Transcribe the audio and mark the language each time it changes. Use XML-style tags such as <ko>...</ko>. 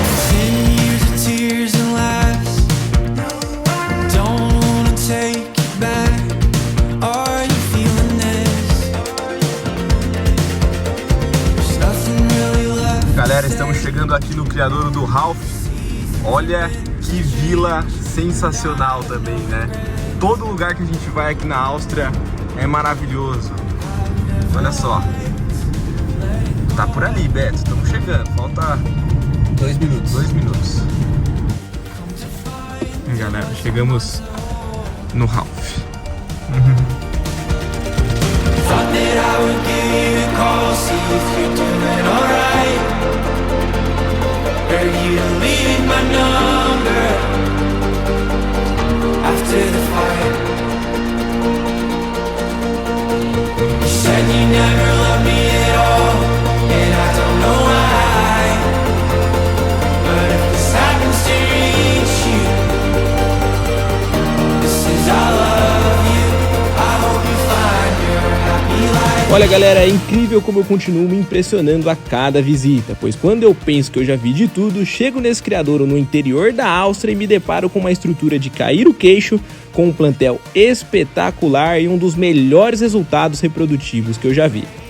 <en>10 years of tears and laughs, don't wanna take it back. Are you feeling this? There's nothing really left.</en> <pt>Galera, estamos chegando aqui no criadouro do Ralph. Olha que vila sensacional também, né? Todo lugar que a gente vai aqui na Áustria é maravilhoso. Olha só. Tá por ali, Beto. Estamos chegando. Falta 2 minutos. 2 minutos. Chegamos no Ralph.</pt> <en>Thought that I would give you a call, see if you're doing alright. Heard you leaving my number after the fight. You said you never loved me at all, and I don't know why. But if this happens to reach you, this is all of you. I hope you find your happy life.</en> <pt>Olha galera, é incrível como eu continuo me impressionando a cada visita, pois quando eu penso que eu já vi de tudo, chego nesse criadouro no interior da Áustria e me deparo com uma estrutura de cair o queixo, com um plantel espetacular e um dos melhores resultados reprodutivos que eu já vi.</pt>